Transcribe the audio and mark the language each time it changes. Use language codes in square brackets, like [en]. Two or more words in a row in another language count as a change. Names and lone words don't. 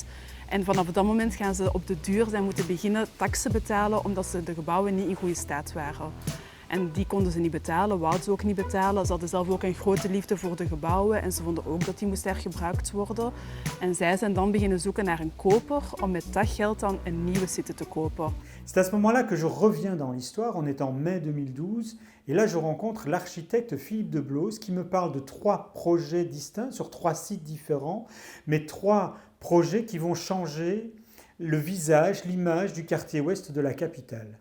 [nl] En vanaf dat moment gaan ze op de duur zijn moeten beginnen taksen betalen omdat de gebouwen niet in goede staat waren. En die konden ze niet betalen, wouden ze ook niet betalen. Ze hadden zelf ook een grote liefde voor de gebouwen en ze vonden ook dat die moesten hergebruikt worden. En zij zijn dan beginnen zoeken naar een koper om met dat geld dan een nieuwe site te kopen. [fr] C'est à ce moment-là que je reviens dans l'histoire, on est en mai 2012, et là je rencontre l'architecte Philippe de Bloos qui me parle de 3 projets distincts sur 3 sites différents, mais 3 projets qui vont changer le visage, l'image du quartier ouest de la capitale.